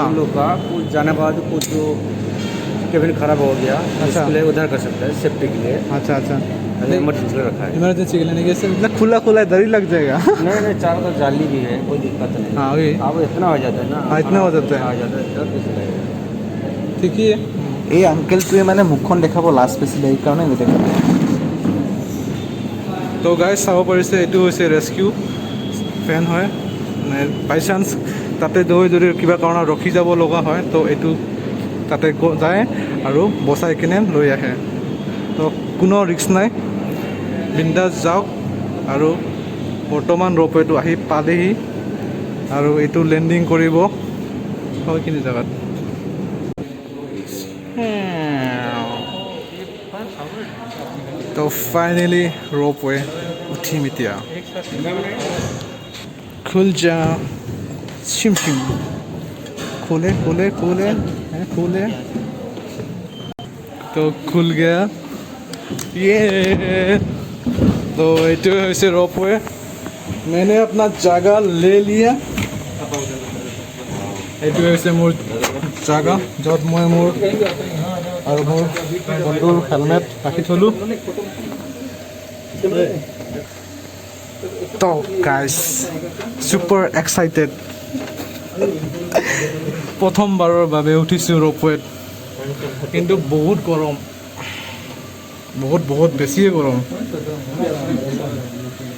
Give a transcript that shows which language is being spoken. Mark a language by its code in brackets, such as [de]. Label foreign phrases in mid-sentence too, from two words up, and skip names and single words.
[hi] हम लोग का कुछ जाने के बाद कुछ जो केबिन खराब हो गया, अच्छा, इसके लिए उधर कर सकता है सेफ्टी के लिए। अच्छा अच्छा, इमरजेंसी रखा है। इमरजेंसी के लिए नहीं, कैसे इतना खुला खुला है, डर ही लग जाएगा। नहीं चारों तरफ जाली भी है, कोई दिक्कत नहीं। हाँ वही, अब इतना हो जाता है ना। हाँ इतना हो जाता है, आ जाता है, डर कैसे लगेगा। ठीक ही है। [as] এই আংকেলটোৱে মানে মুখখন দেখাব লাজ পাইছিলে, এইকাৰণে নেদেখালে। তো গাইজ চাব পাৰিছে, এইটো হৈছে [en] rescue van [as] হয়, মানে [en] by chance [as] তাতে যদি কিবা কাৰণত ৰখি যাব লগা হয়, তো এইটো তাতে যায় আৰু বচাই কিনে লৈ আহে। তো কোনো ৰিস্ক নাই, বিন্দাছ যাওক। আৰু বৰ্তমান ৰপৱেটো আহি পালেহি আৰু এইটো লেণ্ডিং কৰিব সেইখিনি জেগাত। তো ফাইনেলি ৰপৱে উঠিম এতিয়া। [hi] खुल जा शिम शिम, खोले खोले खोले खोले, तो खुल गया ये। तो ये হৈছে रोपवे, मैंने अपना जगह ले लिया। [as] এইটো হৈছে মোৰ জাগা, য'ত মই মোৰ আৰু মোৰ বন্ধুৰ হেলমেট ৰাখি থলোঁ। তো গাইজ [en] super excited, [as] প্ৰথমবাৰৰ বাবে উঠিছোঁ ৰপৱেত, কিন্তু বহুত গৰম, বহুত বেছিয়ে গৰম।